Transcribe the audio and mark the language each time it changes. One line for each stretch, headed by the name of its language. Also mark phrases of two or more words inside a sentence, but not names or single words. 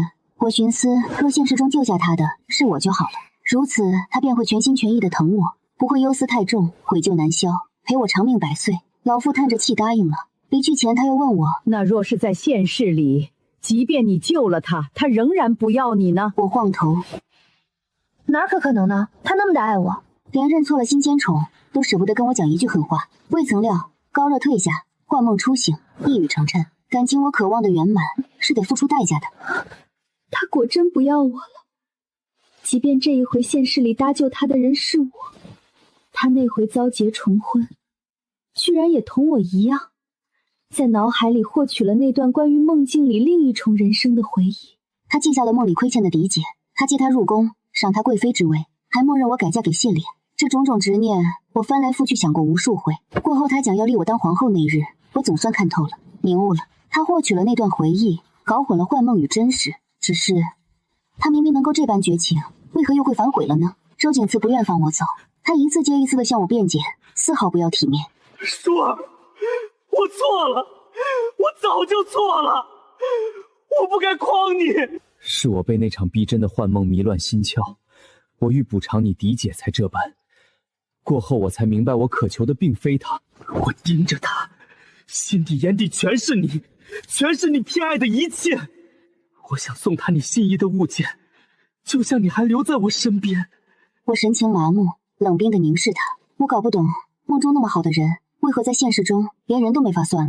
Chinese: 我尋思，若現實中救下他的是我就好了，如此他便會全心全意地疼我，不會憂思太重，悔疚難消，陪我長命百歲。老婦嘆着氣答應了。離去前，他又問我：“ 那若是在現世裡，即便你救了他，他仍然不要你呢？” 我晃頭：“ 哪可能呢？他那麼的愛我，連認錯了新奸寵都捨不得跟我講一句狠話。未曾料高熱退下，幻夢初醒，一語成讖。感情我渴望的圓滿，是得付出代價的。他果真不要我了。即便這一回現世裡搭救他的人是我，他那回遭劫重婚，居然也同我一樣。在腦海裡獲取了那段關於夢境裡另一重人生的回憶。他記下了夢裡虧欠的嫡姐，他接他入宮，賞他貴妃之位，還默認我改嫁給謝璉。這種種執念，我翻來覆去想過無數回。過後他講要立我當皇後那日，我總算看透了，明悟了。他獲取了那段回憶，搞混了幻夢與真實。只是，他明明能夠這般絕情，為何又會反悔了呢？周景慈不願放我走，他一次接一次地向我辯解，絲毫不要體面。舒兒，我錯了，我早就錯了，我不該誆你。是我被那場逼真的幻夢迷亂心竅，我欲補償你嫡姐才這般。過後我才明白，我渴求的並非她。我盯着她，心底眼底全是你，全是你偏愛的一切。我想送她你心仪的物件，就像你还留在我身邊。我神情麻木，冷冰地凝视他。我搞不懂，夢中那麼好的人，為何在現實中連人都沒法算了？